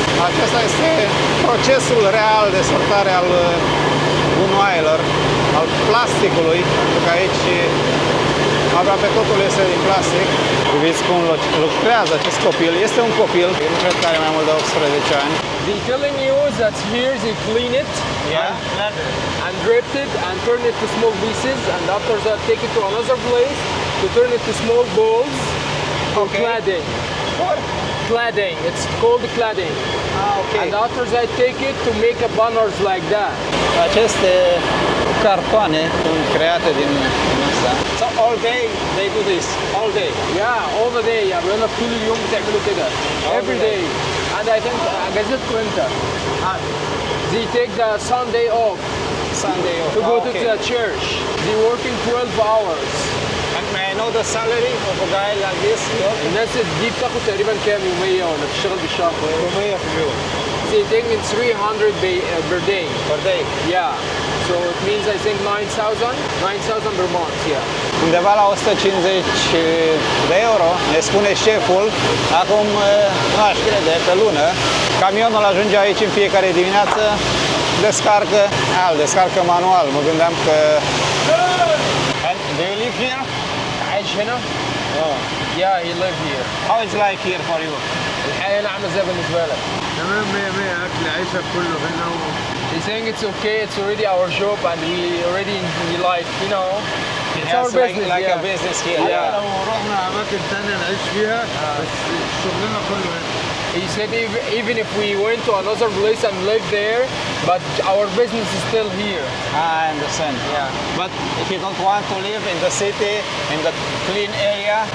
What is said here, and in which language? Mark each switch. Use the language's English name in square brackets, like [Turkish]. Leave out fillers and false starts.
[Romanian] Acesta este procesul real de sortare al gunoaielor, al plasticului, pentru că aici aproape totul este din plastic. Priviți cum lucrează acest copil. Este un copil, nu cred că are mai mult de 18 ani. [English] They telling you that here they clean it, and rip it and turn it to small pieces, and after that take it to another place to turn it to small balls for cladding. Cladding, it's called cladding. Okay. And after that take it to make a banners like that. [Romanian] Aceste cartoane sunt create din asta. [English] So all day they do this, all day. Yeah, all the day. [Arabic] يعني بيقول لك طول اليوم بتعملوا كده. [English] Every day. And I think [Arabic] اجازتكم امتى؟ [English] They take the Sunday off. Sunday off. To go to the church. They working 12 hours. And may I know the salary of a guy like this? [Arabic] الناس دي بتاخد تقريبا كام يومية ولا بتشتغل بالشهر؟ 400 في اليوم. [English] They take in 300 per day. Per day. Yeah. So it means I think 9,000 per month, yeah. [Romanian] Undeva la 150 de euro, ne spune șeful. Acum, nu aș crede, pe lună. Camionul ajunge aici în fiecare dimineață, descarcă, descarcă manual. Mă gândeam că... [English] And do you live here? [Arabic] عايش هنا؟ [English] Yeah, he live here. How is life here for you? [Arabic] الحياة عاملة ازاي بالنسبة لك؟ تمام 100 اكل عيشك كله هنا [English] He's saying it's okay, it's already our job and we like, you know, it's our business. Like yeah. a business here. Yeah. [Arabic] لو رحنا اماكن تانية نعيش فيها بس شغلنا كله هنا. [English] He said even if we went to another place and lived there, but our business is still here. I understand. Yeah. But if you don't want to live in the city, in the clean area,